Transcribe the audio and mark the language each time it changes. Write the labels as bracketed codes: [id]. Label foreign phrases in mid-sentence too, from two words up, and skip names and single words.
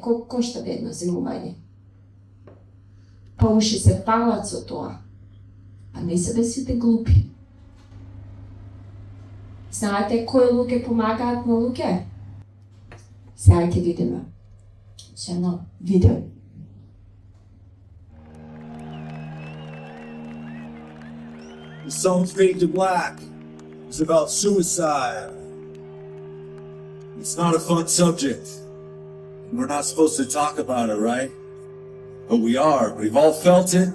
[mk] Колку кошта едно зимување? Па уши се палат со тоа. А не се сите глупи. Знаете кои луѓе помагаат на луѓе? Сега ќе видиме. Ще едно видео. [en] The song Fade to Black is about suicide. It's not a fun subject. We're not supposed to talk about it, right? But we are. We've all felt it.